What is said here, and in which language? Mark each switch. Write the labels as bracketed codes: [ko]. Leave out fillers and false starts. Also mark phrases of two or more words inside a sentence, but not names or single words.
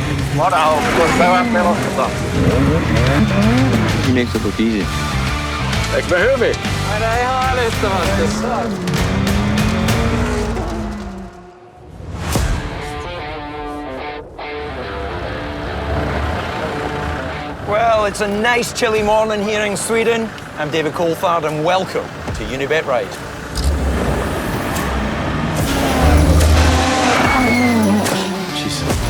[fi] Vähän pelottaa. [en] He makes it look easy. [fi] Eikö me hyvin? Aina ihan älyttömästi. [en] Well, it's a nice chilly morning here in Sweden. I'm David Coulthard and welcome to Unibet Ride. Jeez.